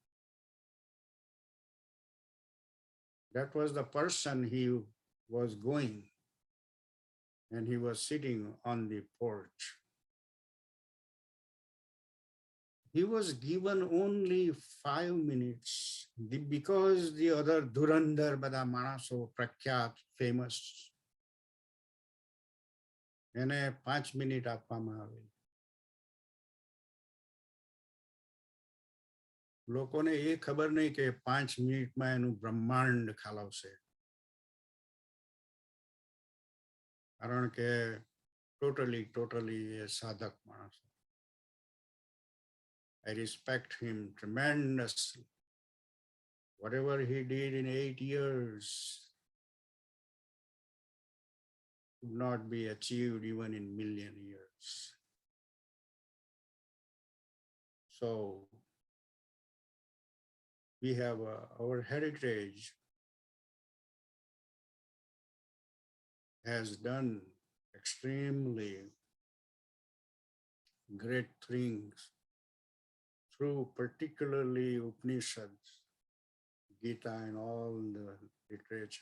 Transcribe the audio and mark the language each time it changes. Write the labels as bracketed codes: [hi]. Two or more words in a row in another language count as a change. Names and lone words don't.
[en] That was the person he was going, and he was sitting on the porch. He was given only 5 minutes because the other Dhurandhar, [gu] બડા માણસો, પ્રખ્યાત, [en] famous. [gu] એને 5 મિનિટ આપવામાં આવી. લોકોને એ ખબર નહીં કે 5 મિનિટમાં એનું બ્રહ્માંડ ખાલાવશે. કારણ કે ટોટલી એ સાધક માણસ. [en] I respect him tremendously. Whatever he did in 8 years could not be achieved even in million years. So we have our heritage has done extremely great things through particularly Upanishads, Gita and all the literature.